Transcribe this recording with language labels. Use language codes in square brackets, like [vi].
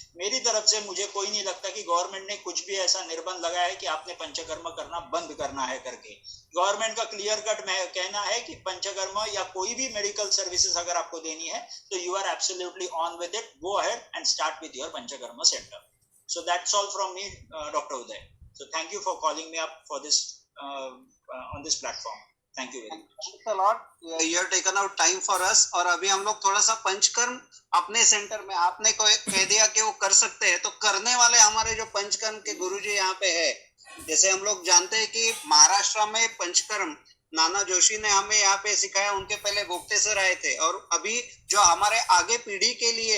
[hi] मेरी तरफ से मुझे कोई नहीं लगता कि गवर्नमेंट ने कुछ भी ऐसा निर्बंध लगाया है कि आपने पंचकर्म करना बंद करना है करके। गवर्नमेंट का क्लियर कट कहना है कि पंचकर्म या कोई भी मेडिकल सर्विसेज अगर आपको देनी है तो [en] You are absolutely on with it. Go ahead and start with your panchakarma centre. So that's all from me, Dr. Uday. So thank you for calling me up for this on this platform. Thank you very much. Thanks a lot. You have taken out time for us. [hi] और अभी हम लोग थोड़ा सा पंचकर्म अपने centre में, आपने कह दिया कि वो कर सकते हैं, तो करने वाले हमारे जो पंचकर्म के गुरुजी यहाँ पे है, जैसे हम लोग जानते हैं कि महाराष्ट्र में पंचकर्म नाना जोशी ने हमें यहाँ पे सिखाया। उनके पहले गुप्तेश्वर आए थे और अभी जो हमारे आगे पीढ़ी के लिए